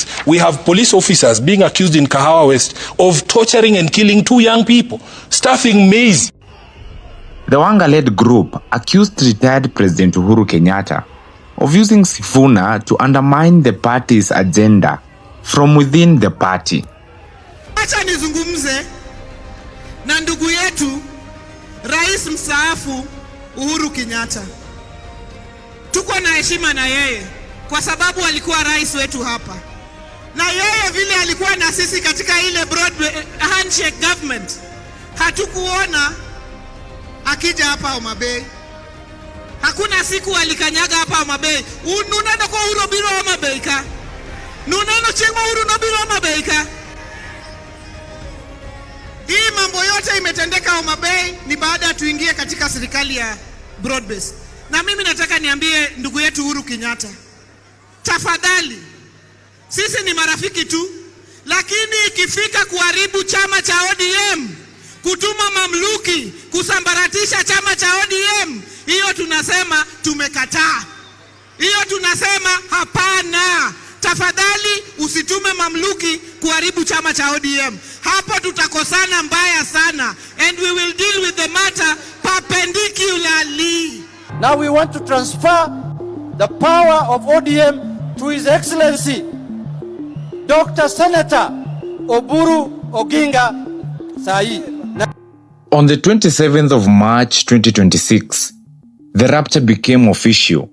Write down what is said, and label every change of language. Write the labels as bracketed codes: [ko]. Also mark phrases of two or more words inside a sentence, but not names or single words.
[en] We have police officers being accused in Kahawa West of torturing and killing 2 young people, stuffing maize. The Wanga-led group accused retired President Uhuru Kenyatta of using Sifuna to undermine the party's agenda from within the party. [sw] Acha nizungumze na ndugu yetu Rais mstaafu Uhuru Kenyatta. Tuko na heshima na yeye kwa sababu alikuwa rais wetu hapa. Na yeye vile alikuwa na sisi katika ile [en] broad handshake government. [sw] Hatukuona akija hapa Homa Bay. Hakuna siku alikanyaga hapa Homa Bay. [luo] Nuneno kwa Uhuru biro Homa Bay ka. Nuneno chengo Uhuru no biro Homa Bay ka. [sw] Hii mambo yote imetendeka Homa Bay ni baada tuingie katika serikali ya [en] broad base. [sw] Na mimi nataka niambie ndugu yetu Uhuru Kenyatta, tafadhali, sisi ni marafiki tu, lakini ikifika kuharibu chama cha ODM, kutuma mamluki, kusambaratisha chama cha ODM, hiyo tunasema tumekataa. Hiyo tunasema hapana. tafadhali usitume mamluki kuharibu chama cha ODM. Hapo tutakosana mbaya sana, [en] and we will deal with the matter perpendicularly. Now we want to transfer the power of ODM to His Excellency Dr. Senator Oburu Oginga Sai. On the 27th of March 2026, the rupture became official.